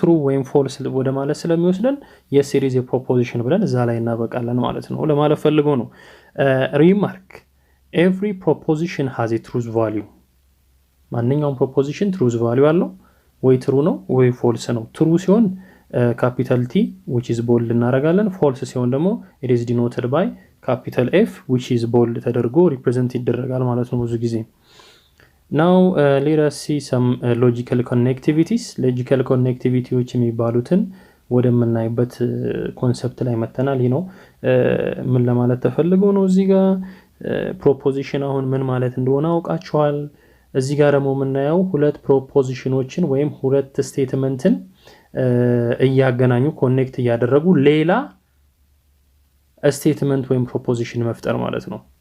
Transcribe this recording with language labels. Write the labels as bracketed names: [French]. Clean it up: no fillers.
[Amharic] ትሩ ወይም ፎልስ ወደ ማለት ስለሚወስደን የሲሪዝ የፕሮፖዚሽን ብለን እዛ ላይ እናበቃለን ማለት ነው። ለማለት ፈልገው ነው። ሪማርክ [English] every proposition has a truth value. [Amharic] ማንኛውም ፕሮፖዚሽን truth value አለው። ወይ ትሩ ነው ወይ ፎልስ ነው። ትሩ ሲሆን capital T which is bold እናደርጋለን። ፎልስ ሲሆን ደግሞ [English] it is denoted by capital F which is bold [Amharic] ተደርጎ represent ይደረጋል ማለት ነው ብዙ ጊዜ። [English] Now let us see some logical connectivities. [Amharic] Logical connectivity which የሚባሉትን ወደምናይበት ኮንሰፕት ላይ መተናል። ይሄ ነው ምን ለማለት ተፈልገው ነው እዚህ ጋር ፕሮፖዚሽን አሁን ምን ማለት እንደሆነ አውቃችኋል። እዚህ ጋር ደግሞ የምናየው ሁለት ፕሮፖዚሽኖችን ወይም ሁለት ስቴትመንትን እያገናኙ ኮኔክት እያደረጉ ሌላ ስቴትመንት ወይም ፕሮፖዚሽን መፍጠር ማለት ነው።